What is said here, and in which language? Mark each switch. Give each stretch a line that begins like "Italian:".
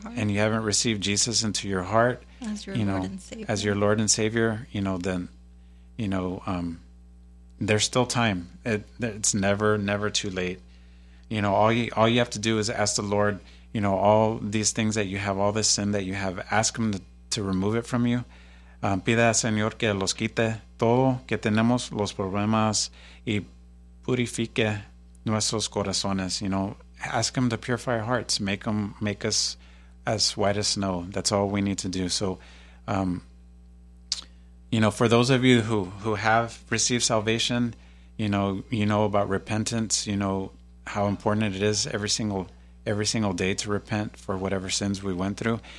English: you haven't received Jesus into your heart, as your Lord and Savior, you know, then, you know, there's still time. It's never too late. You know, all you have to do is ask the Lord, you know, all these things that you have, all this sin that you have, ask Him to remove it from you.
Spanish: Pide al Señor que los quite todo que tenemos, los problemas, y purifique nuestros corazones.
English: You know, ask Him to purify our hearts, make us as white as snow. That's all we need to do. So, you know, for those of you who have received salvation, you know about repentance, you know how important it is every single day to repent for whatever sins we went through.